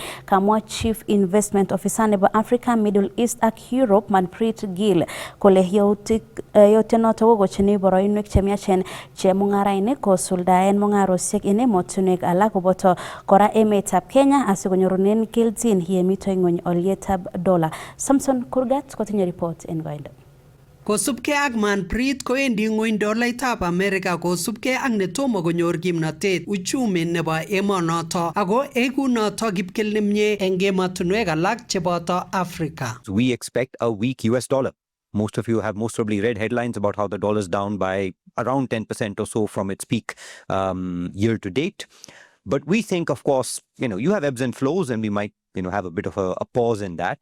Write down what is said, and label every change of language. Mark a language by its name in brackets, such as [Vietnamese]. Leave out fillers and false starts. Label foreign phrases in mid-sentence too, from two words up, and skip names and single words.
[Kalenjin] Kamwa [English] Chief Investment Officer [Kalenjin] nebo Africa, Middle East ak Europe Manpreet Gill kole yote noto kokochini boroinwek chemiachen chemungarainik kosuldaen mungarosiek en emotinwek alak koboto kora emetab Kenya asikonyorunen kelchin yemito ngwony olyetab dola. Samson Kurgat kotinye report en koindo. Kosubkei ak Manpreet kowendi ngwony dolaitab Amerika kosubkei ak netomo konyor kimnotet uchumi nebo emonoto ako eku noto kipkel nemie eng emotinwek alak cheboto Africa. [English] We expect a weak US dollar. Most of you have most probably read headlines about how the dollar is down by around 10% or so from its peak year to date. But we think, of course, you have ebbs and flows and we might, have a bit of a pause in that.